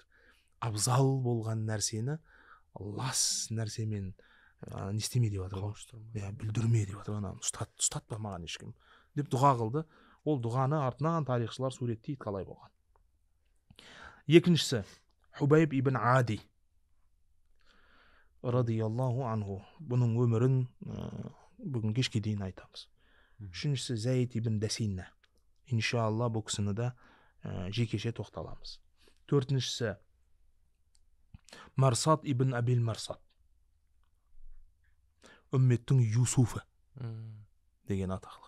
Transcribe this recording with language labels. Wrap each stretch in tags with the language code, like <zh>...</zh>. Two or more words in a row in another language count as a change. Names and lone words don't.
<kk>Абзал болған нәрсені лас нәрсемен не істеме деп жатыр. Бүлдірме деп жатыр. Ұстатпа маған ешкім деп дұға қылды. Ол дұғаны артынан тарихшылар суреттейді қалай болған. Екіншісі Хубайб ибн Ади</kk> <ar>رضي الله عنه.</ar> <kk>Бұның өмірін бүгін кешке дейін айтамыз. Үшіншісі Зайд ибн Дасинна. Иншалла бұл кісіні де жекеше тоқталамыз. Төртіншісі Марсат ибн Абил Марсат. Үмметтің Юсуфы деген атақлы.</kk>